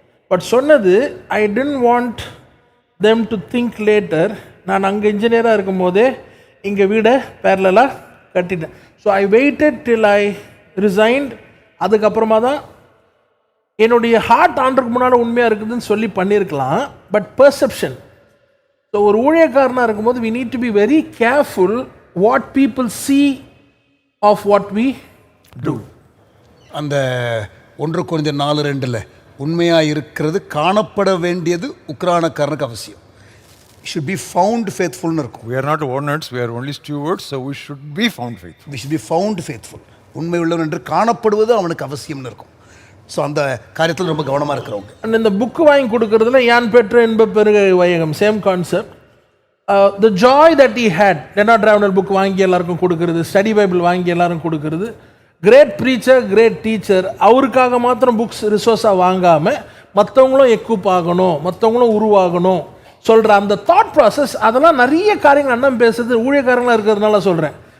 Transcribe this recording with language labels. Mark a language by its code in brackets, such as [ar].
[ta] But சொன்னது, [en] I didn't want them to think later, [ta] நான் அங்கே இன்ஜினியராக இருக்கும் போதே இங்கே வீடை பேரலாக கட்டிட்டேன். [en] So I waited till I resigned. [ta] அதுக்கப்புறமா தான் என்னுடைய ஹார்ட் ஆண்டுக்கு முன்னால் உண்மையாக இருக்குதுன்னு சொல்லி பண்ணியிருக்கலாம். [en] But perception. So [ta] ஒரு ஊழியக்காரனாக இருக்கும்போது [en] we need to be very careful what people see of what we do. [ta] அந்த 1 Corinthians 4:2 உண்மையாக இருக்கிறது காணப்பட வேண்டியது உக்ரானக்காரனுக்கு அவசியம். [en] should be found faithfulனு [ta] இருக்கும். [en] We are not owners, we are only stewards, so we should be found faithful. we should be found faithful. [ta] உண்மை உள்ளவன் என்று காணப்படுவது அவனுக்கு அவசியம்னு இருக்கும். ஸோ அந்த காரியத்தில் ரொம்ப கவனமாக இருக்கிறவங்க. அண்ட் இந்த புக்கு வாங்கி கொடுக்கறதுல யான் பெற்ற என்ப பெருக வையகம், [en] Same concept. The joy that he had, [ta] Lenard ராவ்னல் book வாங்கி எல்லாருக்கும் கொடுக்கறது, ஸ்டடி பைபிள் வாங்கி எல்லாரும் கொடுக்கறது, [en] great preacher, great teacher, [ta] அவருக்காக மாத்திரம் புக்ஸ் ரிசோர்ஸாக வாங்காமல் மற்றவங்களும் எக்யூப் ஆகணும், மற்றவங்களும் உருவாகணும் சொல்கிற அந்த தாட் ப்ராசஸ், அதெல்லாம் நிறைய காரியங்கள் அண்ணன் பேசுறது ஊழியக்காரங்களாக இருக்கிறதுனால சொல்கிறேன்.